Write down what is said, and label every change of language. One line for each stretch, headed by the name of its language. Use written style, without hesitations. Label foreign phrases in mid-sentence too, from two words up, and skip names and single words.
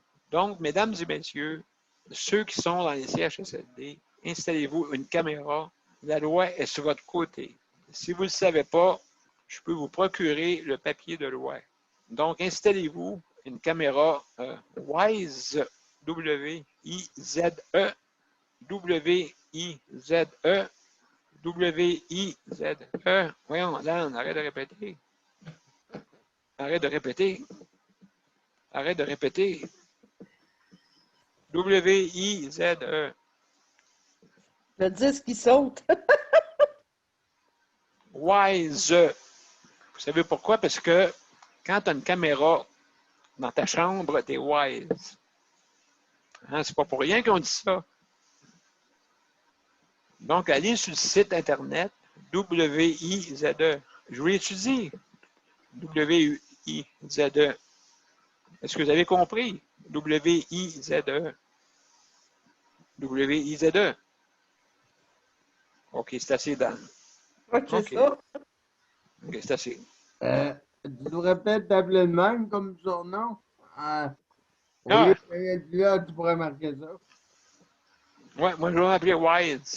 French: Donc, mesdames et messieurs, ceux qui sont dans les CHSLD, installez-vous une caméra. La loi est sur votre côté. Si vous ne le savez pas, je peux vous procurer le papier de loi. Donc, installez-vous une caméra WISE, W-I-Z-E, W-I-Z-E, W-I-Z-E. Voyons, Dan, arrête de répéter. Arrête de répéter. Arrête de répéter. W-I-Z-E. Le disque qui saute. WISE. Vous savez pourquoi? Parce que quand tu as une caméra dans ta chambre, tu es wise. Hein? C'est pas pour rien qu'on dit ça. Donc, allez sur le site Internet W-I-Z-E. Je vous l'étudie. W-I-Z-E. Est-ce que vous avez compris? W-I-Z-E. W-I-Z-E. OK, c'est assez, Dan. OK, OK. ça. OK, c'est assez. Tu devrais peut-être t'appeler le même comme surnom. Au Ah, lieu d'être là, tu pourrais marquer ça. ouais, moi, je vais m'appeler Wise.